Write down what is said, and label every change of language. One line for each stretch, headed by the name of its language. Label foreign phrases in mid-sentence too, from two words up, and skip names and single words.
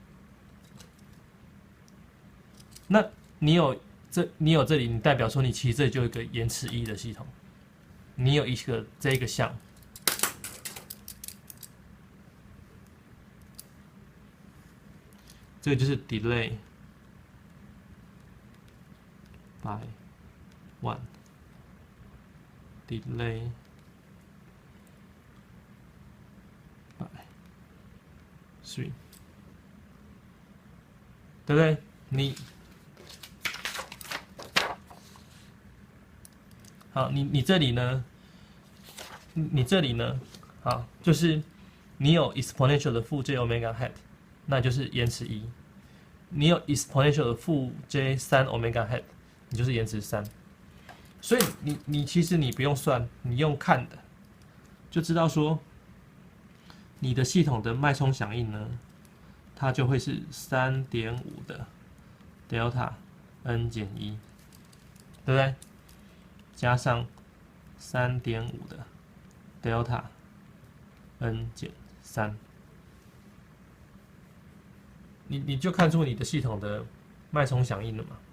Chinese: 那你有這裡，你代表說你其實這裡就有一個延遲1的系統，你有一個這個項。這個就是
English: delay by 1 delay by 3，
Chinese: 對不對？好，你這裡呢？你這裡呢？好，就是你有 exponential 的負
English: j omega hat，
Chinese: 那就是延遲1。你有 exponential 的負
English: j 3 omega hat，
Chinese: 你就是延遲3。所以你其實你不用算，你用看的， 就知道說，你的系統的脈衝響應呢，它就會是3.5的
English: delta n
Chinese: 減1，對不對？加上3.5的
English: delta n
Chinese: 減3，你就看出你的系統的脈衝響應了嘛？